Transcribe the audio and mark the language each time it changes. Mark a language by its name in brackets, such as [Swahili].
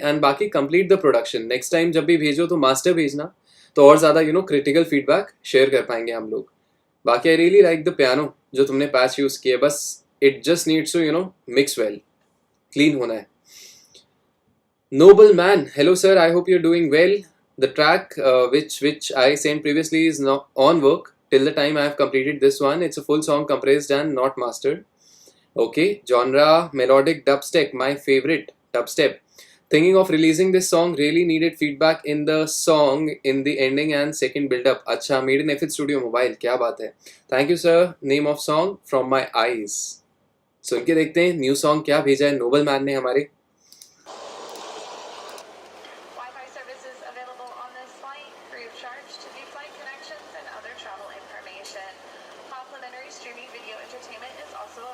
[English] And बाकी complete the production. [Hindi] Next time जब भी भेजो तो मास्टर भेजना, तो और ज्यादा क्रिटिकल फीडबैक शेयर कर पाएंगे हम लोग। [English] बाकी I really like the piano [Hindi] जो तुमने पैच यूज किया, [English] बस it just needs to mix well, [Hindi] clean होना है। [English] Noble man, hello sir. I hope you're doing well. The track which I sent previously is not on work till the time I have completed this one. It's a full song compressed and not mastered. Okay, genre melodic dubstep, my favorite dubstep. Thinking of releasing this song, really needed feedback in the song, in the ending and second build up. अच्छा, made in FL Studio Mobile, [Hindi] क्या बात है। [English] Thank you sir. Name of song From My Eyes. [Hindi] सुन के देखते हैं new song क्या भेजा है नोबल मैन ने हमारे। [English] Wi-Fi services available on this flight, free of charge to view flight connections and other travel information. Complimentary streaming video entertainment is also